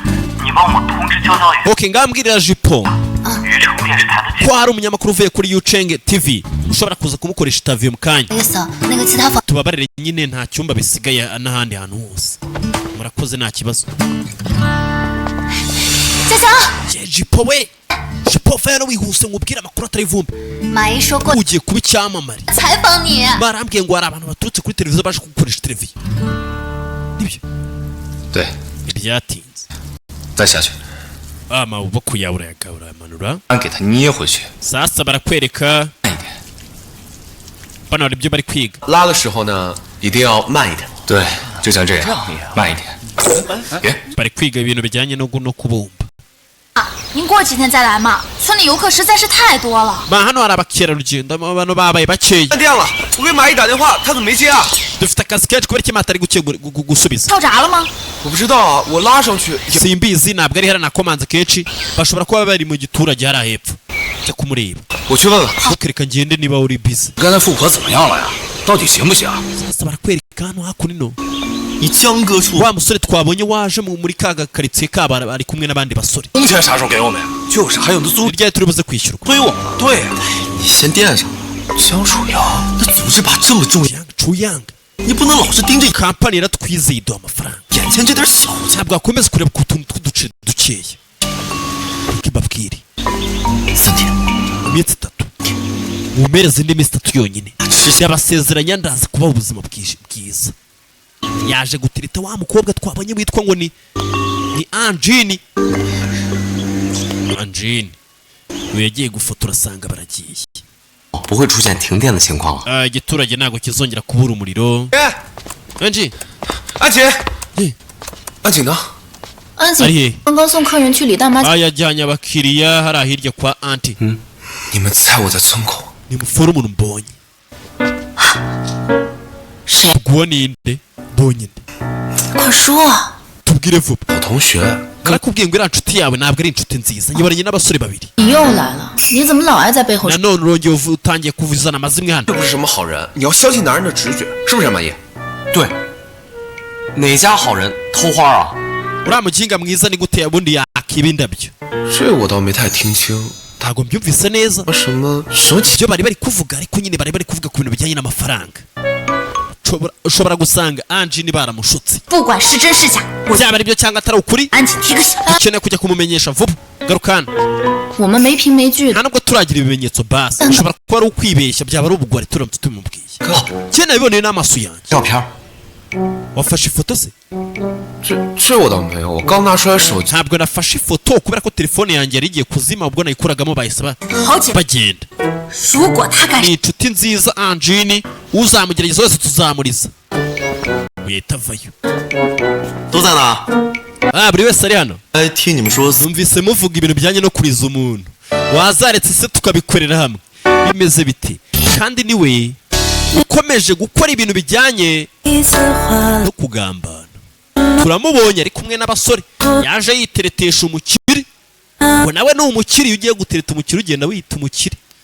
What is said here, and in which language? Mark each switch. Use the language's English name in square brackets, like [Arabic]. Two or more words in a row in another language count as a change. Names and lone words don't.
[Kinyarwanda] okay ngambwirira jipo ko hari umunyamakuru uvuye kuri Yucheng TV ushobora kuza kumukoresha interview mu kanya tubabarire nyine nta cyumba bisigaye n'ahandi hantu hose murakoze nta kibazo jipo we jipo fero wihuse ngubwira amakuru atari vumbi ugiye kuba icyamamare barambwiye ngo hari abantu baturutse kuri televiziyo baje kugukoresha televiziyo nibyo [Chinese] 对 [Kinyarwanda] byatinze [Chinese] 再下去 [Kinyarwanda] amaboko yawe urayagamanura [Chinese] 给他捏回去 [Kinyarwanda] sasa barakwereka bano hari ibyo bari kwiga [Chinese] 拉的时候呢一定要慢一点 对就像这样慢一点 [Kinyarwanda] bari kwiga ibintu bijyanye no kubumba [Chinese] 您过几天再来嘛，村里游客实在是太多了。 [Kinyarwanda] hano hari abakerarugendo abantu babaye bakeya [Chinese] 断电了，我给马姨打电话，他怎么没接啊？ [Kinyarwanda] dufite akazi kenshi kubera iki matari gusubiza [Chinese] 跳闸了吗？我不知道啊，我拉上去。 [Kinyarwanda] simbizi ntabwo ari hera nakomanze kenshi bashobora kuba bari mu giturage hari ahepfo cyo kumureba [Chinese] 我去问问。 [Kinyarwanda] ukereka ngende niba uri busy [Chinese] 刚才富婆怎么样了呀？到底行不行？ [Kinyarwanda] sasa barakwereka hano hakuno [Chinese] 你江哥处 [Kinyarwanda] wa musore twabonye waje muri kaga karitsiye kaba ari kumwe n'abandi basore [Chinese] 工钱啥时候给我们呀？就是还有那租 [Kinyarwanda] ryari turi buze kwishyurwa [Chinese] 推我们。对呀，你先垫上。江楚瑶，那组织把这么重要， Chuyang 你不能老是盯着 [Kinyarwanda] kampani yaratwizeye iduha amafaranga [Chinese] 眼前这点小钱。 [Kinyarwanda] ntabwo wakomeza kureba ku tuntu tw'uduce dukeya kibabwire [Chinese] 3天， [Kinyarwanda] iminsi 3 mumereze indi minsi 3 yonyine yabasezeranya ndaza kubaha ubuzima bwiza yaje gutirita wa mukobwa twabonye witwa ngo ni Anjini uyu yagiye gufotora asanga baragiye [Chinese] 不会出现停电的情况了 [Kinyarwanda] igiturage ntabwo kizongera kubura umuriro Anji [Chinese] 安姐，安景呢？安姐刚刚送客人去李大妈。 [Kinyarwanda] yajyanye abakiriya hari ahirya kwa anti [Chinese] 你们猜我在村口？ [Kinyarwanda] nimufore umuntu mbonye [Chinese] 谁？ [Kinyarwanda] guwa ninde mbonye nde [Chinese] 快说！ [Kinyarwanda] tubwire vuba [Chinese] 我同学。 [Kinyarwanda] nakubwiye ngo iriya nshuti yawe ntabwo ari inshuti nziza nyibaranye n'abasore babiri [Chinese] 你又来了，你怎么老爱在背后？ [Kinyarwanda] nanone urongeye utangiye kuvuzana amazimwe hano [Chinese] 这不是什么好人，你要相信男人的直觉，是不是马姨？对哪家好人偷花啊 [Kinyarwanda] uriya muginga mwiza ni gute ubundi yakiba indabyo [Chinese] 这我倒没太听清。 [Kinyarwanda] ntabwo mbyumvise neza [Chinese] 什么 [Kinyarwanda] ibyo bari bari kuvuga ariko nyine bari bari kuvuga ku bintu bijyanye n'amafaranga ushobora gusanga Anjini baramushutse [Chinese] 不管是真是假， [Kinyarwanda] byaba ari byo cyangwa atari ukuri [Chinese] 安静提个醒。 [Kinyarwanda] ukeneye kujya kumumenyesha vuba garukana [Chinese] 我们没凭没据的。 [Kinyarwanda] nta nubwo turagira ibimenyetso basi ushobora kuba ari ukwibeshya byaba ari ubugwari turamutse tubimubwiye cyane nabiboneye n'amaso yanjye [Chinese] 照片 [Kinyarwanda] wafashe ifoto se [Chinese] 这我倒没有，我刚拿出来手机。 [Kinyarwanda] ntabwo nafashe ifoto kubera ko telefone yanjye yari igiye kuzima ubwo nayikuragamo bahise [Chinese] 好姐， [Kinyarwanda] bagenda [Chinese] 如果他敢 [Kinyarwanda] ni inshuti nziza Anjini uzamugerageza wese tuzamuriza uhita avayo [Chinese] 都在哪？ [Kinyarwanda] buri wese ari hano [Chinese] 哎，听你们说， [Kinyarwanda] numvise muvuga ibintu bijyanye no kuriza umuntu wazaretse se tukabikorera hamwe bimeze bite kandi niwe ukomeje gukora ibintu bijyanye no kugambana turamubonye ari kumwe n'abasore yaje yiteretesha umukiri ngo nawe ni umukiri iyo ugiye gutereta umukiri ugenda wita umukiri